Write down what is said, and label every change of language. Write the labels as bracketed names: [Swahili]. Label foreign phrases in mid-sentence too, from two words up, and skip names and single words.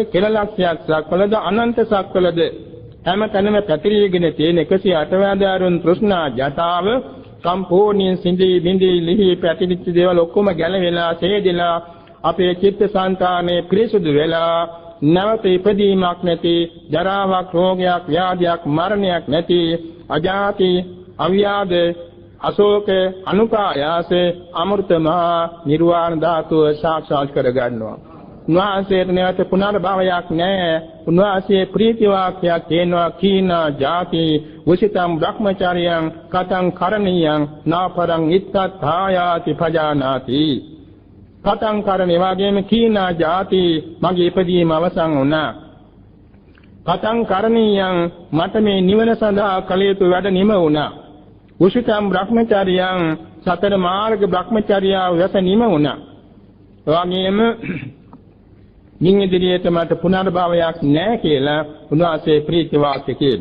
[Sinhala] කෙල ලක්ෂයක් සක්වලද අනන්ත සක්වලද හැම තැනම පැතිරීගෙන තියෙන 108 වදාරුන් තෘෂ්ණා ජටාව සම්පූර්ණයෙන් සිඳී බිඳී ලිහි පැතිරිච්ච දේවල් ඔක්කොම ගැලවිලා සේදෙලා අපේ චිත්තසංතානයේ පිරිසුදු වෙලා නැවත ඉපදීමක් නැති ජරාවක් රෝගයක් ව්‍යාධියක් මරණයක් නැති අජාති අව්‍යාධ අශෝක අනුපායාස අමෘතමහා නිර්වාණ ධාතුව සාක්ෂාත් කර ගන්නවා. උන්වහන්සේට නැවත පුනර්භවයක් නැහැ. උන්වහන්සේ ප්‍රීති වාක්‍යයක් කියනවා [Pali] කීනා ජාති උසිතම් බ්‍රහ්මචාරියං කතං කරණීයං නාපරං ඉත්තත්ථායාති පජානාති. කතං කරණේ [Sinhala] වගේම [Pali] කීනා ජාති [Sinhala] මගේ ඉපදීම අවසන් වුණා. [Pali] කතං කරණීයං [Sinhala] මට මේ නිවන සඳහා කළ යුතු වැඩ නිම වුණා. [Pali] උසිතම් බ්‍රහ්මචාරියං [Sinhala] සතර මාර්ග බ්‍රහ්මචාරියාව වැස නිම වුණා. වගේම මින් ඉදිරියට මට පුනර්භවයක් නැහැ කියලා උන්වහන්සේ ප්‍රීති වාක්‍ය කියනවා.